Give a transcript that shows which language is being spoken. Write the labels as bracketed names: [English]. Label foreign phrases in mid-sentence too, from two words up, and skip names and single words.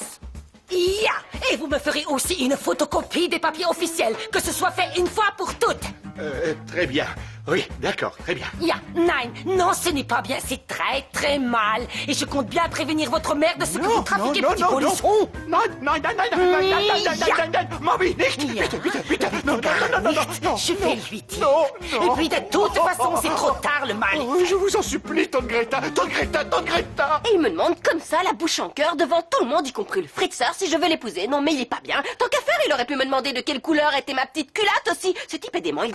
[German] Ya! [French] Et vous me ferez aussi une photocopie des papiers officiels, que ce soit fait une fois pour toutes. Très bien. Oui, d'accord, très bien. [German] Ya, nein, [French] non, ce n'est pas bien, c'est très très mal. Et je compte bien prévenir votre mère de ce que vous trafiquez, petit polisson. [German] Nein, nein, nein, nein, nein, nein, nein, nein, nein, Ja. nein, nein, Mami, nicht. Ja. Bitte, bitte, bitte. [French] Non, non, non, non, non, non. Je vais lui dire. Non, non. Et puis de toute façon, c'est trop tard le mal. Oh, je vous en supplie, tante Greta, tante Greta, tante Greta. Et il me demande comme ça, la bouche en cœur, devant tout le monde, y compris le Fritzeur, si je veux l'épouser. Non, mais il est pas bien. Tant qu'à faire, il aurait pu me demander de quelle couleur était ma petite culotte aussi. Ce type est dément, il dirait